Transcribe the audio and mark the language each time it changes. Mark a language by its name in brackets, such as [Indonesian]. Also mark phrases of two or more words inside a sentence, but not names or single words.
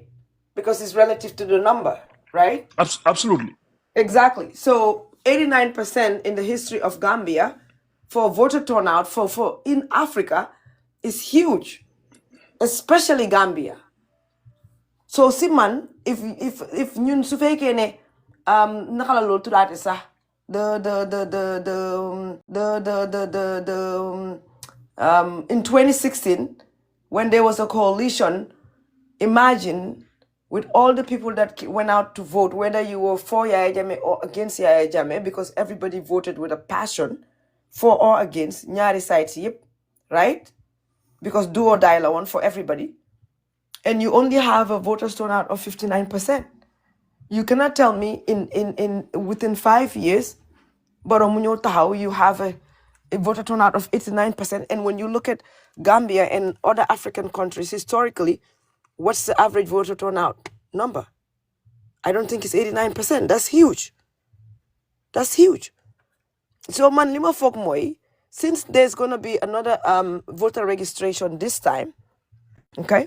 [English] Because it's relative to the number, right? Absolutely. Exactly. So 89% in the history of Gambia for voter turnout for in Africa is huge, especially Gambia. So Siman, if [Wolof] ñun su fekkee ne naka la loolu tuddaate sax [English] in 2016 when there was a coalition, imagine with all the people that went out to vote, whether you were for Yaya Jammeh or against Yaya Jammeh, because everybody voted with a passion for or against ñaari sides yep, right? Because do or die la one for everybody. And you only have a voters turnout of 59%. You cannot tell me in within 5 years, [Wolof] Barrow mu ñëw taxaw, [English] you have a voter turnout of 89%. And when you look at Gambia and other African countries historically, what's the average voter turnout number? I don't think it's 89%. That's huge. That's huge. So man, [Wolof] lima fok moy, [English] since there's gonna be another voter registration this time, okay?